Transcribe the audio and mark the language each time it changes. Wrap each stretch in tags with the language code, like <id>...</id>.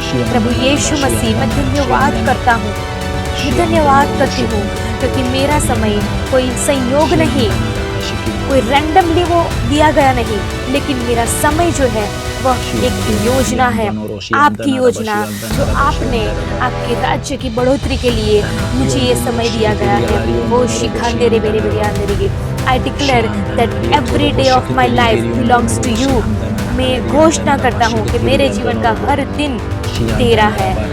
<hi>प्रभु यीशु मसीह, मैं धन्यवाद करता हूँ, मैं धन्यवाद करती हूँ क्योंकि मेरा समय कोई संयोग नहीं, कोई रैंडमली वो दिया गया नहीं, लेकिन मेरा समय जो है वह एक योजना है, आपकी योजना, जो आपने आपके राज्य की बढ़ोतरी के लिए मुझे ये समय दिया गया है। वो शिखांदे रे मेरे मेरे</hi> <en>I declare that every day of my life belongs to you.</en> <hi>मैं घोषणा करता हूँ कि मेरे जीवन का हर दिन तेरा है।</hi>